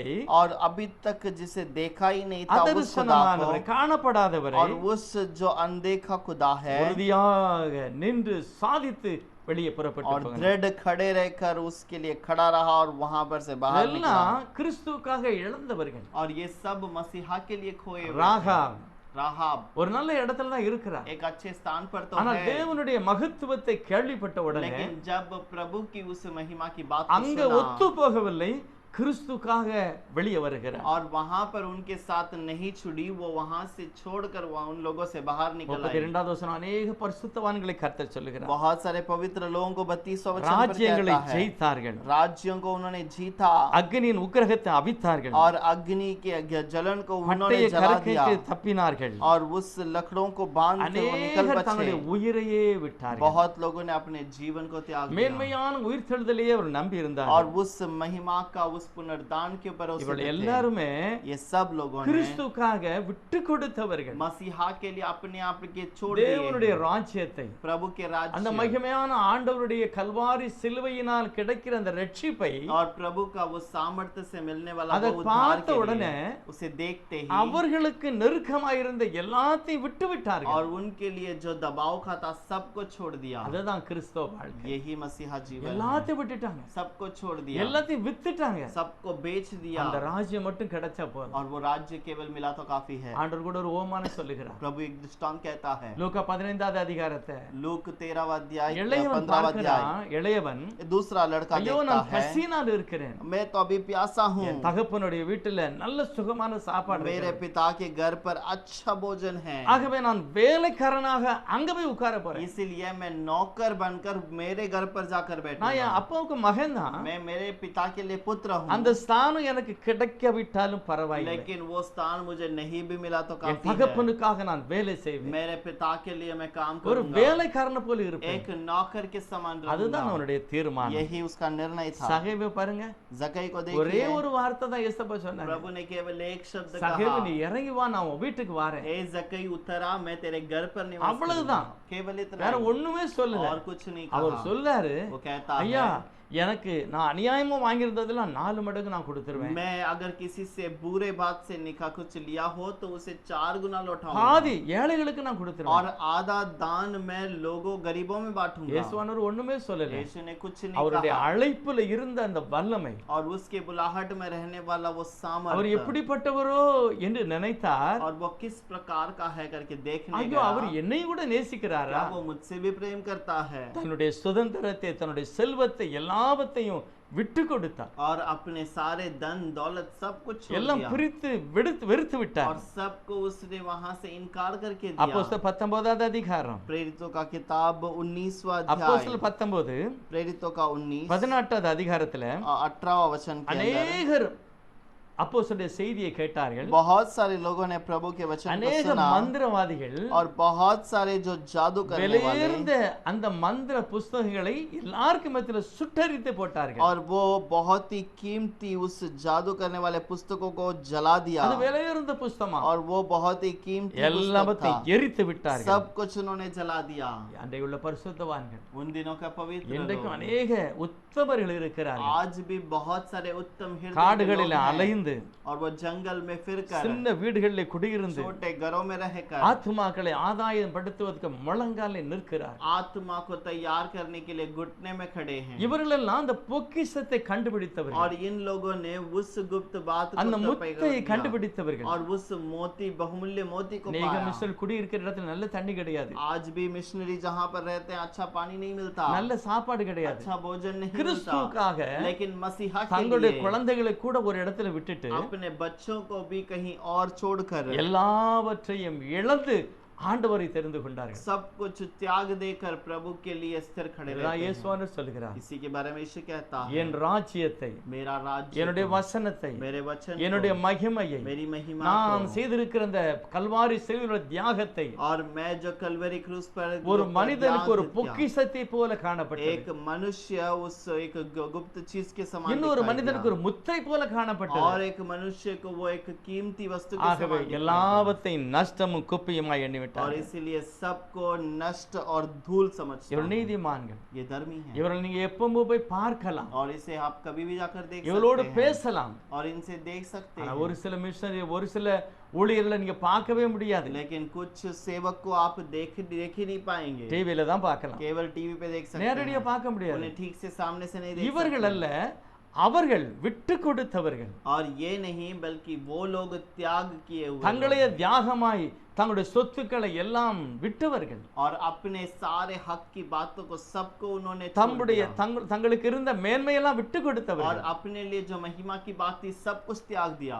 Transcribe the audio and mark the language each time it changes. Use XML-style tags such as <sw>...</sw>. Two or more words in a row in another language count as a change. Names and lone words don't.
<hi>और अभी तक जिसे देखा ही नहीं था उस खुदा</hi> <ta>அதர்சனமானவரை,</ta> <hi>को,</hi> <ta>காணப்படாதவரை</ta> <hi>और उस जो अनदेखा खुदा है,</hi> <ta>உறுதியாக நின்று சாதித்து வெளியே</ta> <hi>और</hi> <ta>புறப்பட்டு</ta> <hi>दृढ़ खड़े रहकर उसके लिए खड़ा रहा और वहां पर से बाहर निकला।</hi> <ta>எல்லாம் கிறிஸ்துவுக்காக இழந்தவர்கள்.</ta> <hi>और ये सब मसीहा के लिए खोए हुए</hi> <ta>ராகாப்</ta> <hi>थे। राहाब</hi> <ta>ஒரு நல்ல இடத்துல தான் இருக்கிறார்.</ta> <hi>एक अच्छे स्थान पर तो</hi> <ta>ஆனா</ta> <hi>है,</hi> <ta>தேவனுடைய மகத்துவத்தை கேள்விப்பட்ட உடனே</ta> <hi>लेकिन जब प्रभु की उस महिमा की बात को</hi> <ta>அங்க</ta> <hi>सुना,</hi> <ta>ஒத்து போகவில்லை, கிறிஸ்துக்காக வெளியே வருகிறார்.</ta> <hi>और वहां पर उनके साथ नहीं छुड़ी, वो वहां से छोड़कर उन लोगों से बाहर निकल आई।</hi> <ta>32வது வசனம், अनेक பரிசுத்தவான்களை கர்த்தர் சொல்லுகிறார்.</ta> <hi>बहुत सारे पवित्र लोगों को 32वां वचन पर</hi> <ta>ராஜ்யங்களை</ta> <hi>कहता है,</hi> <ta>ஜெயித்தார்கள்,</ta> <hi>राज्यों को उन्होंने जीता</hi> <ta>அக்னியின் உக்கிரகத்தை அவித்தார்கள்,</ta> <hi>और अग्नि के जलन को उन्होंने</hi> <ta>பட்டய</ta> <hi>जला दिया</hi> <ta>கரக்கைக்கு தப்பினார்கள்,</ta> <hi>और उस लकड़ों को बांध कर वो निकल</hi> <ta>அநேகர்</ta> <hi>बचे।</hi> <ta>தங்களுடைய உயிரையே விட்டார்கள்.</ta> <hi>बहुत लोगों ने अपने जीवन को त्याग दिया</hi> <ta>மேன்மையான உயிர்த்தெழுதலையே அவர் நம்பி இருந்தார்.</ta> <hi>और उस महिमा का, उस पुनरुत्थान के ऊपर</hi> <ta>இவர்கள் எல்லாருமே</ta> <hi>ये सब लोगों ने</hi> <ta>கிறிஸ்துக்காக விட்டு கொடுத்தவர்கள்.</ta> <hi>मसीहा के लिए अपने आप के छोड़ दिए</hi> <ta>தேவனுடைய ராஜ்யத்தை,</ta> <hi>प्रभु के</hi> <ta>அந்த</ta> <hi>राज्य</hi> <ta>மகிமையான ஆண்டவருடைய கல்வாரி சிலுவையினால் கிடைக்கிற அந்த ரட்சிப்பை</ta> <hi>और प्रभु का वो सामर्थ्य से मिलने वाला</hi> <ta>அதை</ta> <hi>वो उद्धार</hi> <ta>பார்த்த</ta> <hi>के</hi> <ta>உடனே</ta> <hi>लिए उसे देखते ही</hi> <ta>அவர்களுக்கு நெருக்கமாயிருந்த எல்லாத்தையும் விட்டு விட்டார்கள்.</ta> <hi>और उनके लिए जो दबाव का था सबको छोड़ दिया।</hi> <ta>அதுதான் கிறிஸ்தவ வாழ்க்கை.</ta> <hi>यही मसीहा जीवन है।</hi> <ta>எல்லாத்தையும் விட்டுட்டாங்க,</ta> <hi>सबको छोड़ दिया,</hi> <ta>எல்லாத்தையும் வித்துட்டாங்க.</ta> <hi>सबको बेच दिया</hi> <ta>அந்த ராஜ்யம் மட்டும் கிடைச்சா போதும்.</ta> <hi>और वो राज्य केवल मिला तो काफी है।</hi> <ta>ஆண்டவர் கூட ஒரு ஓமானம் சொல்லுகிறார்.</ta> <hi>प्रभु एक दृष्टांत कहता है,</hi> <ta>லூக்கா 15வது அதிகாரத்தை,</ta> <hi>लूक 13वां अध्याय</hi> <ta>இளையவன்</ta> <hi>15वां अध्याय,</hi> <ta>பார்க்கிறான். இளையவன்,</ta> <hi>दूसरा लड़का</hi> <ta>ஐயோ</ta> <hi>देखता</hi> <ta>நான்</ta> <hi>है,</hi> <ta>பசியினால் இருக்கிறேன்,</ta> <hi>मैं तो अभी प्यासा हूँ,</hi> <ta>என் தகப்பனுடைய வீட்டுல நல்ல சுகமான சாப்பாடு</ta> <hi>मेरे</hi> <ta>இருக்கிறது.</ta> <hi>पिता के घर पर अच्छा भोजन है,</hi> <ta>ஆகவே நான் வேலைக்காரனாக அங்க போய் உட்கார போறேன்.</ta> <hi>इसलिए मैं नौकर बनकर मेरे घर पर जाकर</hi> <ta>நான்</ta> <hi>बैठूंगा।</hi> <ta>என் அப்பாவுக்கு மகன் தான்,</ta> <hi>मैं मेरे पिता के लिए पुत्र हूँ,</hi> <ta>அந்த ஸ்தானம் எனக்கு கிடைக்காவிட்டாலும் பரவாயில்லை.</ta> <hi>लेकिन वो स्थान मुझे नहीं भी मिला तो</hi> <ta>என்</ta> <hi>काफी है।</hi> <ta>தகப்பனுக்காக நான் வேலை செய்வேன்.</ta> <hi>मेरे पिता के लिए मैं काम</hi> <ta>ஒரு</ta> <hi>करूंगा,</hi> <ta>வேலைக்காரனை போல இருப்பேன்.</ta> <hi>एक नौकर के समान</hi> <ta>அதுதான்</ta> <hi>रहूंगा।</hi> <ta>அவனுடைய தீர்மானம்.</ta> <hi>यही उसका निर्णय था।</hi> <ta>சகேவை பாருங்க,</ta> <hi>जकई को</hi> <ta>ஒரே</ta> <hi>देखिए,</hi> <ta>ஒரு வார்த்தை தான் ஏசப்பா சொன்னாங்க.</ta> <hi>प्रभु ने केवल एक शब्द</hi> <ta>சகேவை</ta> <hi>कहा,</hi> <ta>நீ இறங்கி வா, நான் உன் வீட்டுக்கு வரேன்.</ta> <hi>ए जकई उतरा, मैं तेरे घर पर निवास</hi> <ta>அவ்வளவுதான்.</ta> <hi>करूंगा। केवल इतना</hi> <ta>வேற</ta> <hi>ही,</hi> <ta>ஒண்ணுமே சொல்லல.</ta> <hi>और कुछ नहीं</hi> <ta>அவர்</ta> <hi>कहा।</hi> <ta>சொல்லாரு,</ta> <hi>वो कहता</hi> <ta>ஐயா</ta> <hi>है,</hi> <ta>எனக்கு நான் அநியாயமா வாங்கியிருந்ததுல 4 மடங்கு நான் கொடுத்துருவேன்.</ta> <hi>मैं अगर किसी से बुरे बात से निकाह कुछ लिया हो तो उसे 4 गुना लौटाऊंगा,</hi> <ta>பாதி ஏழைகளுக்கு நான் கொடுத்துருவேன்.</ta> <hi>और आधा दान मैं लोगों गरीबों में बांटूंगा।</hi> <ta>இயேசுவானவர் ஒண்ணுமே சொல்லல.</ta> <hi>यीशु ने कुछ नहीं</hi> <ta>அவருடைய</ta> <hi>कहा,</hi> <ta>அழைப்புல இருந்த அந்த வல்லமை,</ta> <hi>और उसके बुलाहट में रहने वाला वो</hi> <ta>அவர்</ta> <hi>सामर्थ्य,</hi> <ta>எப்படிப்பட்டவரோ என்று நினைத்தார்.</ta> <hi>और वो किस प्रकार का है करके देखने</hi> <ta>ஐயோ அவர்</ta> <hi>गया,</hi> <ta>என்னை கூட நேசிக்கிறாரா?</ta> <hi>क्या वो मुझसे भी प्रेम करता है,</hi> <ta>தன்னுடைய சுதந்திரத்தை, தன்னுடைய செல்வத்தை எல்லாவற்றையும் விட்டு கொடுத்தார்.</ta> <hi>और अपने सारे धन दौलत सब कुछ छोड़</hi> <ta>எல்லாம்</ta> <hi>दिया,</hi> <ta>பிரித்து வெறுத்து விட்டார்.</ta> <hi>और सबको उसने वहां से इनकार करके दिया।</hi> <ta>அப்போஸ்தலர் 19வது அதிகாரம்,</ta> <hi>प्रेरितों का किताब 19वां अध्याय,</hi> <ta>அப்போஸ்தலர் 19</ta> <hi>प्रेरितों का 19</hi> <ta>18வது அதிகாரத்துல</ta> <hi>18वां वचन के अंदर</hi> <ta>அநேகர் அப்போஸ்தலருடைய செய்தியை கேட்டார்கள்.</ta> <hi>बहुत सारे लोगों ने प्रभु के वचन को</hi> <ta>அநேக</ta> <hi>सुना,</hi> <ta>மந்திரவாதிகள்</ta> <hi>और बहुत सारे जो जादू करने वाले,</hi> <ta>விலையுயர்ந்த அந்த மந்திர புஸ்தகங்களை எல்லாருக்கும் மத்தியில சுட்டெரித்து போட்டார்கள்.</ta> <hi>और वो बहुत ही कीमती उस जादू करने वाले पुस्तकों को जला दिया,</hi> <ta>அது விலையுயர்ந்த புஸ்தகமா,</ta> <hi>और वो बहुत ही कीमती पुस्तक था,</hi> <ta>எல்லாவற்றையும் எரித்து விட்டார்கள்.</ta> <hi>सब कुछ उन्होंने जला दिया।</hi> <ta>அன்றைய உள்ள பரிசுத்தவான்கள்,</ta> <hi>उन दिनों का पवित्र</hi> <ta>இன்றைக்கும்</ta> <hi>लोग,</hi> <ta>அநேக உத்தமர்கள் இருக்கிறார்கள்.</ta> <hi>आज भी बहुत सारे उत्तम हृदय के लोग</hi> <ta>காடுகளில்</ta> <hi>हैं,</hi> <ta>அலைந்து,</ta> <hi>और वो जंगल में फिरकर,</hi> <ta>சின்ன வீடுகளில் குடியிருந்து</ta> <hi>छोटे घरों में रहकर</hi> <ta>ஆத்துமாக்களை ஆதாயம் படுத்துவதற்கு முழங்காலில் நிற்கிறார்.</ta> <hi>आत्मा को तैयार करने के लिए घुटने में खड़े हैं,</hi> <ta>இவர்களெல்லாம் அந்த பொக்கிஷத்தை கண்டுபிடித்தவர்கள்,</ta> <hi>और इन लोगों ने उस गुप्त बात</hi> <ta>அந்த</ta> <hi>को</hi> <ta>முத்தை</ta> <hi>दिया,</hi> <ta>கண்டுபிடித்தவர்கள்.</ta> <hi>और उस मोती बहुमूल्य मोती को</hi> <ta>அநேக</ta> <hi>पाया।</hi> <ta>மிஸ்டர் குடியிருக்கிற இடத்துல நல்ல தண்ணி கிடையாது,</ta> <hi>आज भी मिशनरी जहाँ पर रहते हैं अच्छा पानी नहीं मिलता,</hi> <ta>நல்ல சாப்பாடு கிடையாது.</ta> <hi>अच्छा भोजन नहीं मिलता,</hi> <ta>கிறிஸ்துவுக்காக</ta> <hi>लेकिन मसीहा के</hi> <ta>தங்களுடைய</ta> <hi>लिए</hi> <ta>குழந்தைகளை கூட ஒரு இடத்துல விட்டுட்டு</ta> <hi>अपने बच्चों को भी कहीं और छोड़कर</hi> <ta>எல்லாவற்றையும் இழந்து ஆண்டவரை தெரிந்து கொண்டார்கள்.</ta> <hi>सब कुछ त्याग देकर प्रभु के लिए स्थिर खड़े</hi> <ta>இதுதான்</ta> <hi>रहते हैं।</hi> <ta>இயேசுவானவர் சொல்கிறார்,</ta> <hi>इसी के बारे में यीशु कहता है,</hi> <ta>என் ராஜ்யத்தை,</ta> <hi>मेरा राज्य</hi> <ta>என்னுடைய</ta> <hi>को,</hi> <ta>வசனத்தை,</ta> <hi>मेरे वचन</hi> <ta>என்னுடைய</ta> <hi>को,</hi> <ta>மகிமையை,</ta> <hi>मेरी महिमा</hi> <ta>நான்</ta> <hi>को,</hi> <ta>செய்திருக்கிற இந்த கல்வாரி சிலுவையின் தியாகத்தை</ta> <hi>और मैं जो कलवरी क्रूस पर</hi> <ta>ஒரு</ta> <hi>जो</hi> <ta>மனிதனுக்கு ஒரு</ta> <hi>त्याग किया,</hi> <ta>பொக்கிஷத்தை போல காணப்பட்டது.</ta> <hi>एक मनुष्य उस एक गुप्त चीज के समान</hi> <ta>இன்னொரு</ta> <hi>दिखाई</hi> <ta>மனிதனுக்கு</ta> <hi>दिया,</hi> <ta>ஒரு முத்தை போல காணப்பட்டது.</ta> <hi>और एक मनुष्य को वो एक कीमती वस्तु के</hi> <ta>ஆகவே</ta> <hi>समान दिखाई</hi> <ta>எல்லாவற்றையும் நஷ்டமும் குப்பையுமாய்</ta> <hi>दिया, और</hi> <ta>எண்ணிவிட்டார்.</ta> <hi>इसीलिए सबको नष्ट और धूल समझता</hi> <ta>இவர்கள்</ta> <hi>है।</hi> <ta>நீதிமான்கள்,</ta> <hi>ये धर्मी है,</hi> <ta>இவர்கள் நீங்க எப்பவும் போய் பார்க்கலாம்,</ta> <hi>और इसे आप कभी भी जाकर देख</hi> <ta>இவளோடு</ta> <hi>सकते हैं,</hi> <ta>பேசலாம்.</ta> <hi>और इनसे देख सकते</hi> <ta>ஆனா</ta> <hi>हैं,</hi> <ta>ஒரு சில மிஷனரி, ஒரு சில ஊழியர்களை நீங்க பார்க்கவே முடியாது,</ta> <hi>लेकिन कुछ सेवक को आप देख ही नहीं पाएंगे,</hi> <ta>டிவியில தான் பார்க்கலாம்,</ta> <hi>केवल टीवी पे देख सकते</hi> <ta>நேரடியா</ta> <hi>हैं,</hi> <ta>பார்க்க முடியாது.</ta> <hi>उन्हें ठीक से सामने से नहीं देख</hi> <ta>இவர்கள்</ta> <hi>सकते।</hi> <ta>அல்ல, அவர்கள் விட்டு கொடுத்தவர்கள்,</ta> <hi>और ये नहीं बल्कि वो लोग त्याग किए हुए</hi> <ta>தங்களையே தியாகமாய் தங்களுடைய சொத்துக்களை எல்லாம் விட்டவர்கள்,</ta> <hi>और अपने सारे हक की बातों को सबको उन्होंने छोड़</hi> <ta>தம்முடைய</ta> <hi>दिया</hi> <ta>தங்களுக்கு இருந்த மேன்மையெல்லாம் விட்டு</ta> <hi>और</hi> <ta>கொடுத்தவர்கள்.</ta> <hi>अपने लिए जो महिमा की बात थी सब कुछ त्याग दिया।</hi>